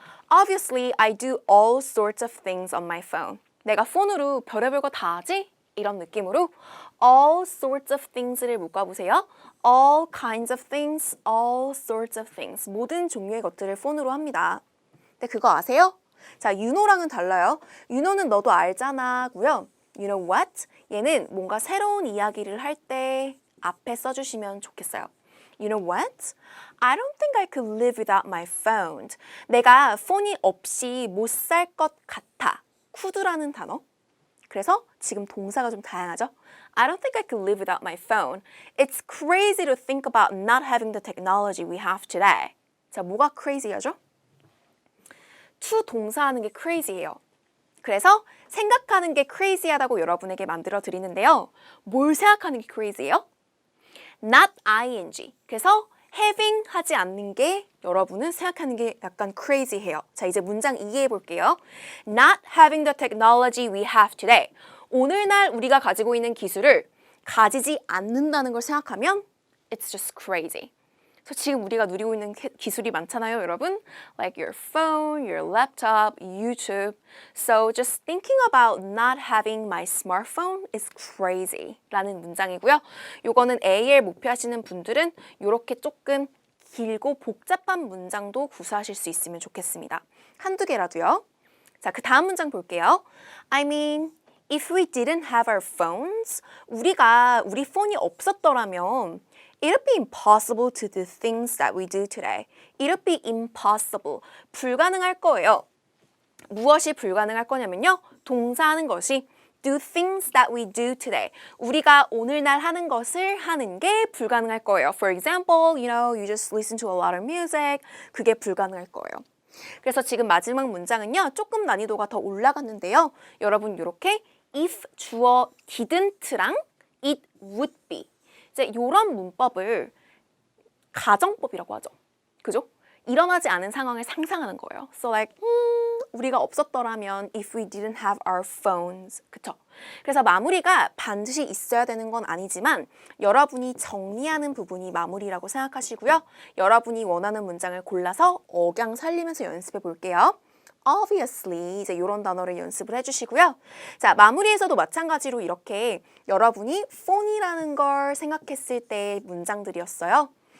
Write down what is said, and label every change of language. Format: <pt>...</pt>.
<en>Obviously, I do all sorts of things on my phone.</en> <ko>내가 폰으로 별의별 거 다 하지? 이런 느낌으로</ko> <en>all sorts of things</en> <ko>를 묶어보세요.</ko> <en>all kinds of things, all sorts of things.</en> <ko>모든 종류의 것들을 폰으로 합니다. 근데 그거 아세요? 자,</ko> <en>you know</en> <ko>랑은 달라요. you know는 너도 알잖아고요.</ko> <en>You know what?</en> <ko>얘는 뭔가 새로운 이야기를 할 때 앞에 써주시면 좋겠어요.</ko> <en>You know what? I don't think I could live without my phone.</en> <ko>내가 폰이 없이 못 살 것 같아. could라는 단어. 그래서 지금 동사가 좀 다양하죠.</ko> <en>I don't think I could live without my phone. It's crazy to think about not having the technology we have today.</en> <ko>자, 뭐가 crazy하죠? to 동사하는 게 crazy예요. 그래서 생각하는 게 crazy하다고 여러분에게 만들어 드리는데요. 뭘 생각하는 게 crazy예요?</ko> <en>not ing.</en> <ko>그래서 having 하지 않는 게 여러분은 생각하는 게 약간 crazy해요. 자, 이제 문장 이해해 볼게요.</ko> <en>Not having the technology we have today.</en> <ko>오늘날 우리가 가지고 있는 기술을 가지지 않는다는 걸 생각하면</ko> <en>it's just crazy.</en> <ko>그래서 지금 우리가 누리고 있는 기술이 많잖아요, 여러분.</ko> <en>Like your phone, your laptop, YouTube. So just thinking about not having my smartphone is crazy</en> <ko>라는 문장이고요. 요거는 AL 목표하시는 분들은 이렇게 조금 길고 복잡한 문장도 구사하실 수 있으면 좋겠습니다. 한두 개라도요. 자, 그 다음 문장 볼게요.</ko> <en>I mean, if we didn't have our phones,</en> <ko>우리 폰이 없었더라면</ko> <en>It'd be impossible to do things that we do today. It'd be impossible.</en> <ko>불가능할 거예요. 무엇이 불가능할 거냐면요. 동사하는 것이</ko> <en>do things that we do today.</en> <ko>우리가 오늘날 하는 것을 하는 게 불가능할 거예요.</ko> <en>For example, you just listen to a lot of music.</en> <ko>그게 불가능할 거예요. 그래서 지금 마지막 문장은요. 조금 난이도가 더 올라갔는데요. 여러분 이렇게 if 주어 didn't랑</ko> <en>it would be.</en> <ko>이제 이런 문법을 가정법이라고 하죠. 그죠? 일어나지 않은 상황을 상상하는 거예요.</ko> <en>So like,</en> <ko>우리가 없었더라면</ko> <en>if we didn't have our phones.</en> <ko>그쵸? 그래서 마무리가 반드시 있어야 되는 건 아니지만 여러분이 정리하는 부분이 마무리라고 생각하시고요. 여러분이 원하는 문장을 골라서 억양 살리면서 연습해 볼게요. Obviously 이제 이런 단어를 연습을 해주시고요. 자, 마무리에서도 마찬가지로 이렇게 여러분이 폰이라는 걸 생각했을 때 문장들이었어요.</ko>